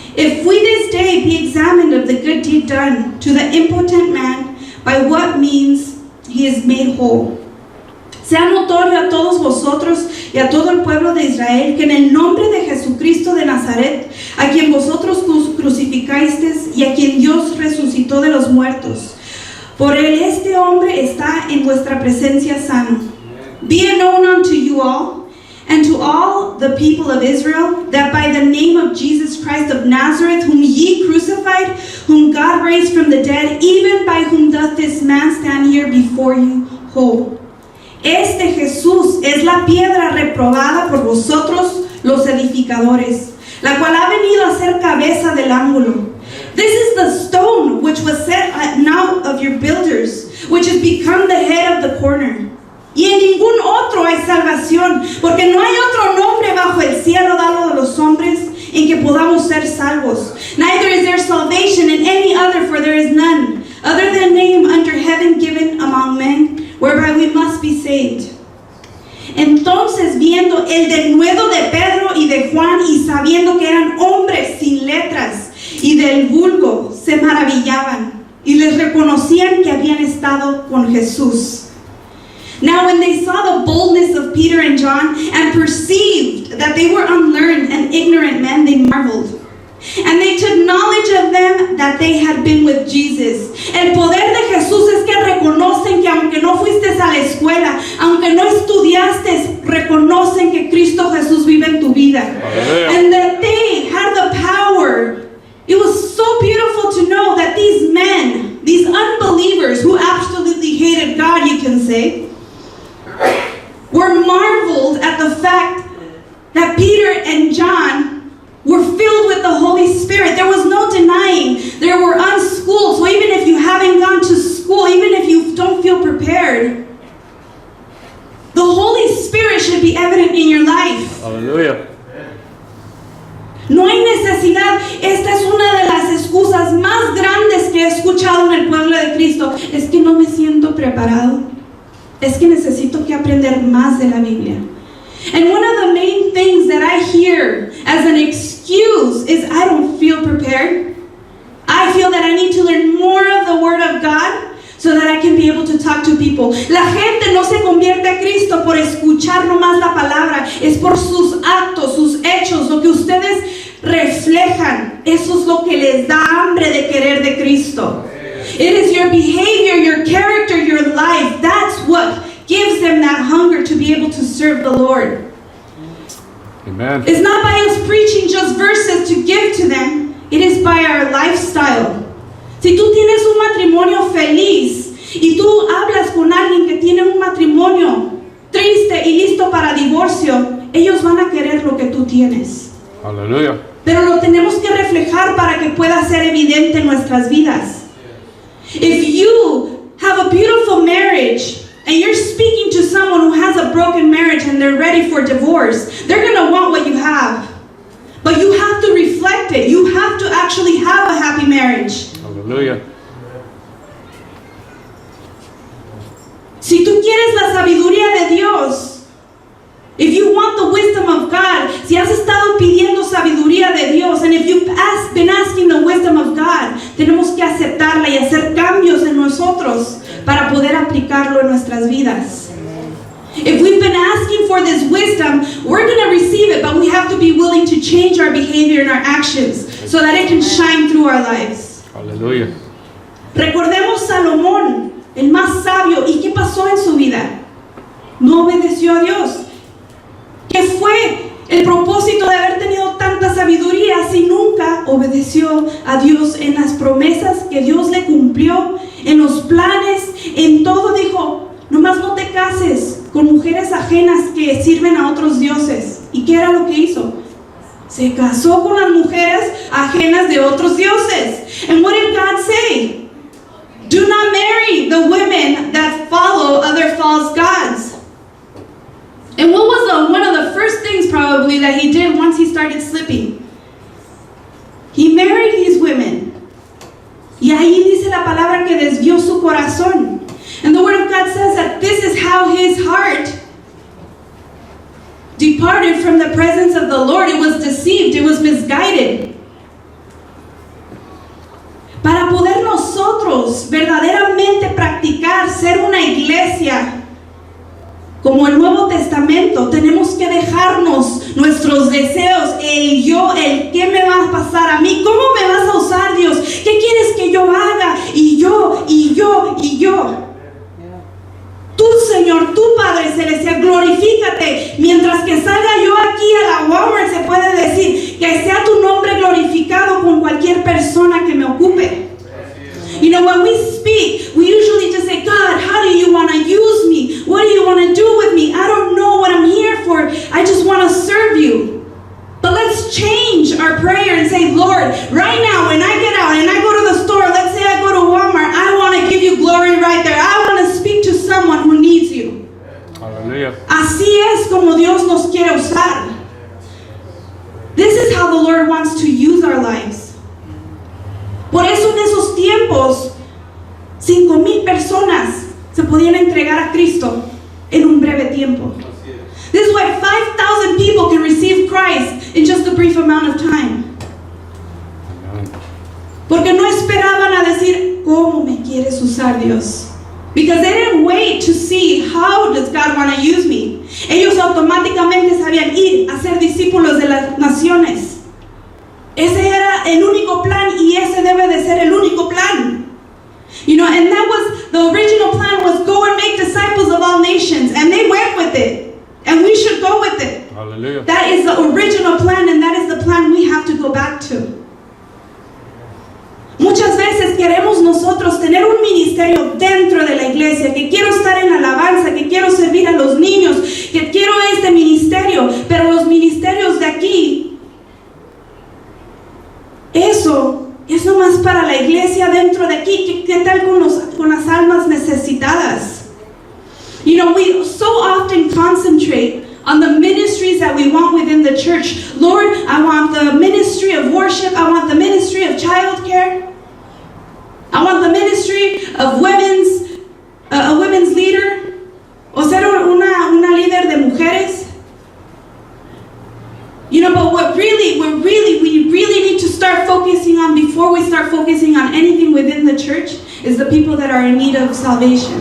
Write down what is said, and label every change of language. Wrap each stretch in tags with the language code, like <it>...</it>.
<en>If we this day be examined of the good deed done to the impotent man, by what means he is made whole.</en> <es>Sea notorio a todos vosotros y a todo el pueblo de Israel que en el nombre de Jesucristo de Nazaret, a quien vosotros crucificasteis y a quien Dios resucitó de los muertos, por él este hombre está en vuestra presencia sano.</es> <en>Be it known unto you all, and to all the people of Israel, that by the name of Jesus Christ of Nazareth, whom ye crucified, whom God raised from the dead, even by whom doth this man stand here before you whole.</en> <es>Este Jesús es la piedra reprobada por vosotros los edificadores, la cual ha venido a ser cabeza del ángulo.</es> <en>This is the stone which was set now of your builders, which has become the head of the corner.</en> <es>Y en ningún otro hay salvación, porque no hay otro nombre bajo el cielo dado a los hombres en que podamos ser salvos.</es> <en>Neither is there salvation in any other, for there is none other than name under heaven given among men, whereby we must be saved.</en> <es>Entonces, viendo el denuedo de Pedro y de Juan, y sabiendo que eran hombres sin letras y del vulgo, se maravillaban y les reconocían que habían estado con Jesús.</es> <en>Now when they saw the boldness of Peter and John and perceived that they were unlearned and ignorant men, they marveled. And they took knowledge of them that they had been with Jesus.</en> <es>El poder de Jesús es que reconocen que aunque no fuiste a la escuela, aunque no estudiaste, reconocen que Cristo Jesús vive en tu vida.</es> <en>And that they had the power. It was so beautiful to know that these men, these unbelievers who absolutely hated God, you can say, were marveled at the fact that Peter and John were filled with the Holy Spirit. There was no denying. They were unschooled. So even if you haven't gone to school, even if you don't feel prepared, the Holy Spirit should be evident in your life. Hallelujah.</en> <es>No hay necesidad. Esta es una de las excusas más grandes que he escuchado en el pueblo de Cristo. Es que no me siento preparado. Es que necesito que aprender más de la Biblia.</es> <en>And one of the main things that I hear as an excuse is I don't feel prepared. I feel that I need to learn more of the Word of God so that I can be able to talk to people.</en> <es>La gente no se convierte a Cristo por escuchar nomás la palabra, es por sus actos, sus hechos, lo que ustedes reflejan. Eso es lo que les da hambre de querer de Cristo.</es> <en>It is your behavior, your character, your life. That's what gives them that hunger to be able to serve the Lord. Amen. It's not by us preaching just verses to give to them. It is by our lifestyle.</en> <es>Si tú tienes un matrimonio feliz y tú hablas con alguien que tiene un matrimonio triste y listo para divorcio, ellos van a querer lo que tú tienes. Aleluya. Pero lo tenemos que reflejar para que pueda ser evidente en nuestras vidas.</es> <en>If you have a beautiful marriage and you're speaking to someone who has a broken marriage and they're ready for divorce, they're going to want what you have. But you have to reflect it. You have to actually have a happy marriage.</en> <es>Aleluya. Si tú quieres la sabiduría de Dios,</es> <en>if you want the wisdom of God,</en> <es>si has estado pidiendo sabiduría de Dios,</es> <en>and if you've been asking the wisdom of God,</en> <es>tenemos que aceptarla y hacer cambios en nosotros para poder aplicarlo en nuestras vidas.</es> <en>If we've been asking for this wisdom, we're going to receive it, but we have to be willing to change our behavior and our actions so that it can shine through our lives.</en> <es>Aleluya. Recordemos Salomón, el más sabio, ¿y qué pasó en su vida? No obedeció a Dios. ¿Qué fue el propósito de haber tenido tanta sabiduría si nunca obedeció a Dios en las promesas que Dios le cumplió, en los planes, en todo? Dijo, nomás no te cases con mujeres ajenas que sirven a otros dioses. ¿Y qué era lo que hizo? Se casó con las mujeres ajenas de otros dioses.</es> <en>And what did God say? Do not marry the women that follow other false gods. And what was one of the first things probably that he did once he started slipping? He married these women.</en> <es>Y ahí dice la palabra que desvió su corazón.</es> <en>And the Word of God says that this is how his heart departed from the presence of the Lord. It was deceived. It was misguided.</en> <es>Para poder nosotros verdaderamente practicar, ser una iglesia como el Nuevo Testamento, tenemos que dejarnos nuestros deseos, el yo, el qué me va a pasar a mí, cómo me vas a usar, Dios, qué quieres que yo haga, y yo, y yo, y yo. Tú, Señor, tú, Padre Celestial, glorifícate. Mientras que salga yo aquí a la Walmart, se puede decir que sea tu nombre glorificado con cualquier persona que me ocupe.</es> <en>You know, when we speak, we usually just say, God, how do you want to use me? What do you want to do with me? I don't know what I'm here for. I just want to serve you. But let's change our prayer and say, Lord, right now when I get out and I go to the store, let's say I go to Walmart, I want to give you glory right there. I want to speak to someone who needs you.</en> <es>Aleluya. Así es como Dios nos quiere usar.</es> <en>This is how the Lord wants to use our lives.</en> <es>Por eso en esos tiempos, 5,000 personas se podían entregar a Cristo en un breve tiempo.</es> <en>This is why 5,000 people can receive Christ in just a brief amount of time.</en> <es>Porque no esperaban a decir, ¿cómo me quieres usar, Dios?</es> <en>Because they didn't wait to see how does God want to use me.</en> <es>Ellos automáticamente sabían ir a ser discípulos de las naciones. Ese era el único plan y ese debe de ser el único plan.</es> <en>You know, and that was, the original plan was go and make disciples of all nations. And they went with it. And we should go with it.</en> <es>Aleluya.</es> <en>That is the original plan and that is the plan we have to go back to.</en> <es>Muchas veces queremos nosotros tener un ministerio dentro de la iglesia, que quiero estar en alabanza, que quiero servir a los niños, que quiero este ministerio, pero los ministerios de aquí, eso es nomás para la iglesia dentro de aquí. ¿Qué tal con las almas necesitadas?</es> <en>You know, we so often concentrate on the ministries that we want within the church. Lord, I want the ministry of worship. I want the ministry of childcare. I want the ministry of a women's leader.</en> <es>O ser una líder de mujeres.</es> <en>You know, but what we really need to start focusing on before we start focusing on anything within the church is the people that are in need of salvation.</en>